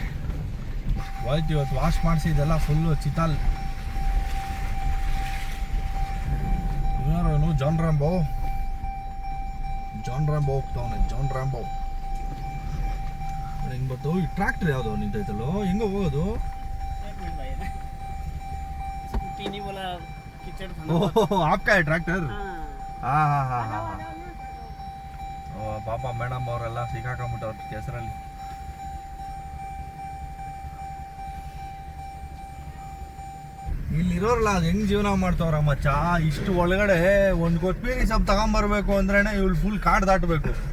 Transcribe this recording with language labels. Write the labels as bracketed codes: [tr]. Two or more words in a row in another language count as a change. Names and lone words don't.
[kn] ಹೋಯ್ತು ಇವತ್ತು ವಾಶ್ ಮಾಡಿಸಿ ಇದೆಲ್ಲ ಫುಲ್ಲು ಚಿತಾಲ್. ಯಾರು ಜಾನ್ ರಾಂಬೋ ಹೋಗ್ತಾವನೆ. ಜಾನ್ ರಾಂಬೋ ಹೆಂಗೆ ಬರ್ತಾವ? ಈ ಟ್ರ್ಯಾಕ್ಟರ್ ಯಾವುದು ನಿಂತೈತಲ್ಲೋ, ಹೆಂಗೋ ಹೋಗೋದು? [hi] आपका है ट्रैक्टर? हाँ हाँ हाँ हाँ हाँ. [kn] ಪಾಪ ಮೇಡಮ್ ಅವರೆಲ್ಲ ಸಿಕ್ಕಾಕೊಂಬಿಟ್ಟವ್ರ ಕೆಸರಲ್ಲಿ. ಇಲ್ಲಿರೋರಲ್ಲ ಅದು ಹೆಂಗ್ ಜೀವನ ಮಾಡ್ತಾವ್ರ ಮಚ್ಚ. ಇಷ್ಟು ಒಳಗಡೆ ಒಂದು ಕೊತ್ಮೀರಿ ಸೊಪ್ಪು ತಗೊಂಬರ್ಬೇಕು ಅಂದ್ರೇನೆ ಇವ್ಳು ಫುಲ್ ಕಾಡು ದಾಟಬೇಕು.